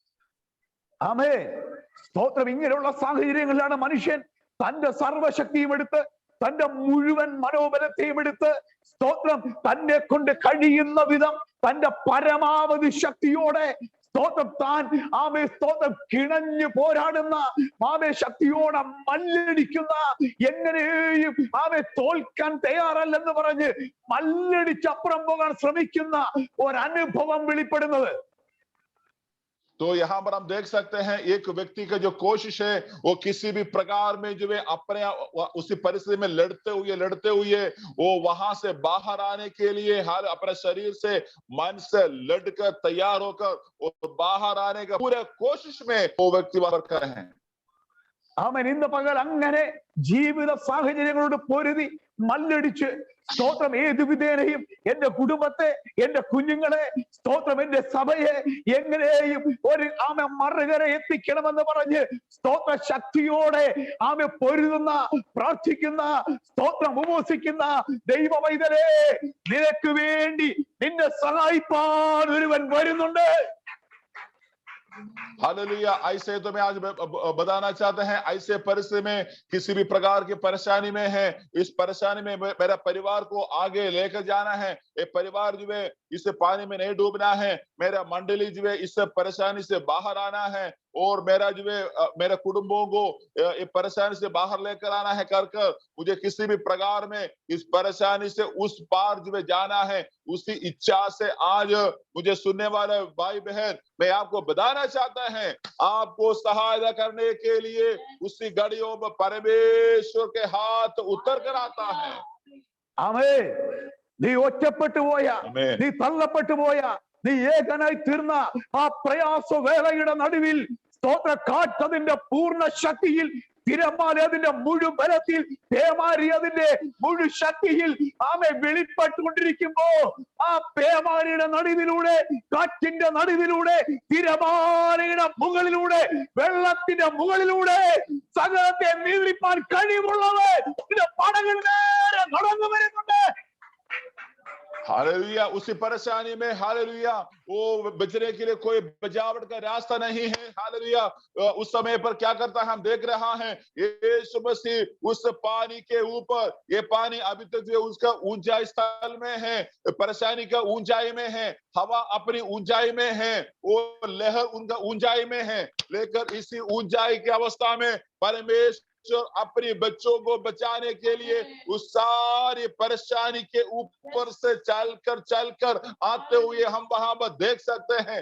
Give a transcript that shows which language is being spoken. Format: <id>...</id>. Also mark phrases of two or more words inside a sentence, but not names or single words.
<ml>ആമേ. സ്തോത്രം. ഇങ്ങനെയുള്ള സാഹചര്യങ്ങളിലാണ് മനുഷ്യൻ തന്റെ സർവശക്തിയും എടുത്ത് തന്റെ മുഴുവൻ മനോബലത്തെയും എടുത്ത് സ്തോത്രം തന്നെ കൊണ്ട് കഴിയുന്ന വിധം തന്റെ പരമാവധി ശക്തിയോടെ സ്തോത്രം താൻ സ്തോത്രം കിണഞ്ഞു പോരാടുന്ന ശക്തിയോടെ മല്ലടിക്കുന്ന, എങ്ങനെയും തോൽക്കാൻ തയ്യാറല്ലെന്ന് പറഞ്ഞ് മല്ലടിച്ചപ്പുറം പോകാൻ ശ്രമിക്കുന്ന ഒരനുഭവം വെളിപ്പെടുന്നത്.</ml> <hi>तो यहाँ पर हम देख सकते हैं एक व्यक्ति का जो कोशिश है वो किसी भी प्रकार में जो है अपने उसी परिस्थिति में लड़ते हुए वो वहां से बाहर आने के लिए हाल अपने शरीर से मन से लड़कर तैयार होकर वो बाहर आने का पूरे कोशिश में वो व्यक्ति वहां पर हैं।</hi> <ml>ആമേൻ. ഇന്ന് പകൽ അങ്ങനെ ജീവിത സാഹചര്യങ്ങളോട് പൊരുതി മല്ലടിച്ച് സ്തോത്രം ഏത് വിധേനയും എന്റെ കുടുംബത്തെ, എന്റെ കുഞ്ഞുങ്ങളെ, സ്തോത്രം എന്റെ സഭയെ എങ്ങനെയും ഒരു മറുകര എത്തിക്കണമെന്ന് പറഞ്ഞ് സ്തോത്ര ശക്തിയോടെ പൊരുതുന്ന, പ്രാർത്ഥിക്കുന്ന, സ്തോത്രം ഉപവസിക്കുന്ന ദൈവ പൈതലേ, നിനക്ക് വേണ്ടി നിന്നെ സഹായിപ്പാൻ ഒരുവൻ വരുന്നുണ്ട്.</ml> <hi>हालेलुया। ऐसे तो मैं आज बताना चाहते हैं, ऐसे परिस्थिति में किसी भी प्रकार की परेशानी में है, इस परेशानी में मेरा परिवार को आगे लेकर जाना है, ये परिवार जो है इस पानी में नहीं डूबना है, मेरा मंडली जो है इस परेशानी से बाहर आना है और मेरा जो है मेरे कुटुंबों को ये परेशानी से बाहर लेकर आना है कर मुझे किसी भी प्रकार में इस परेशानी से उस पार जो है जाना है, उसी इच्छा से आज मुझे सुनने वाले भाई बहन मैं आपको बताना चाहता है, आपको सहायता करने के लिए उसी घड़ियों में परमेश्वर के हाथ उतर कर आता है।</hi> <ml>ആമേൻ. നീ ഒറ്റപ്പെട്ടു പോയ, നീ തള്ളപ്പെട്ടു പോയ, നീ ഏകനായി തീർന്ന ആ പ്രയാസ വേളയുടെ നടുവിൽ സ്തോത്ര കാറ്റതിന്റെ പൂർണ്ണ ശക്തിയിൽ, തിരമാല അതിന്റെ മുഴു ബലത്തിൽ, പേമാരി അതിന്റെ മുഴു ശക്തിയിൽ വെളിപ്പെട്ടുകൊണ്ടിരിക്കുമ്പോ ആ പേമാരിയുടെ നടുവിലൂടെ, കാറ്റിന്റെ നടുവിലൂടെ, തിരമാലയുടെ മുകളിലൂടെ, വെള്ളത്തിന്റെ മുകളിലൂടെ സകലത്തെ നിയന്ത്രിപ്പാൻ കഴിവുള്ളവൻ പടകൾ നേരെ നടന്നു വരുന്നുണ്ട്.</ml> <hi>हालेलुया। उसी परेशानी में हालेलुया वो बचने के लिए कोई बचावट का रास्ता नहीं है। हालेलुया। उस समय पर क्या करता है हम देख रहा है, यीशु मसीह उस पानी के ऊपर, ये पानी अभी तक जो उसका ऊंचाई स्थल में है, परेशानी का ऊंचाई में है, हवा अपनी ऊंचाई में है, वो लहर उनका ऊंचाई में है, लेकर इसी ऊंचाई की अवस्था में परमेश्वर अपने बच्चों को बचाने के लिए उस सारी परेशानी के ऊपर से चलकर आते हुए हम वहां पर देख सकते हैं।</hi>